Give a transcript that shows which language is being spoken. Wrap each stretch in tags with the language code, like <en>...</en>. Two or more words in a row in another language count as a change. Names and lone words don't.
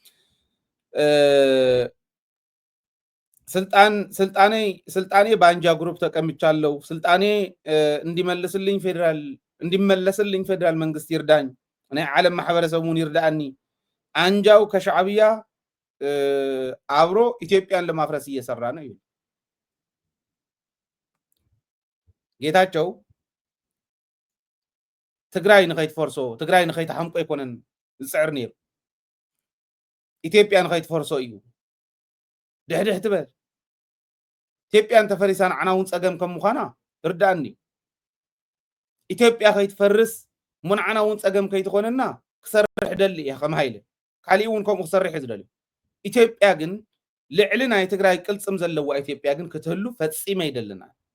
<am>ስልጣኔ በአንጃ ግሩፕ ተቀምጫለሁ ስልጣኔ እንዲመለስልኝ ፌደራል መንግስት ይርዳኝ</am> <ti>ናይ ዓለም ማሕበረሰብ እውን ይርዳእኒ</ti> <am>አንጃው ከሻዕብያ አብሮ ኢትዮጵያን ለማፍረስ እየሰራ ነው ይሉ</am> <ti>ጌታቸው ትግራይ ንኸይትፈርሶ ትግራይ ንኸይትሓምቆ ይኮነን ዝፅዕር ነይሩ ኢትዮጵያ ንኸይትፈርሶ እዩ ድሕድሕ ትበል ኢትዮጵያን ተፈሪሳ ንዓና እውን ፀገም ከም ምዃና ርዳእኒ ኢትዮጵያ ከይትፈርስ ሙንዓና እውን ፀገም ከይትኾነና ክሰርሕ ደሊ እየ ከም ሃይለ ካሊእ እውን ከምኡ ክሰርሕ እዩ ዝደልዩ ኢትዮጵያ ግን ልዕሊ ናይ ትግራይ ቅልፅም ዘለዋ ኢትዮጵያ ግን ክትህሉ ፈፂመ ይደልና</ti>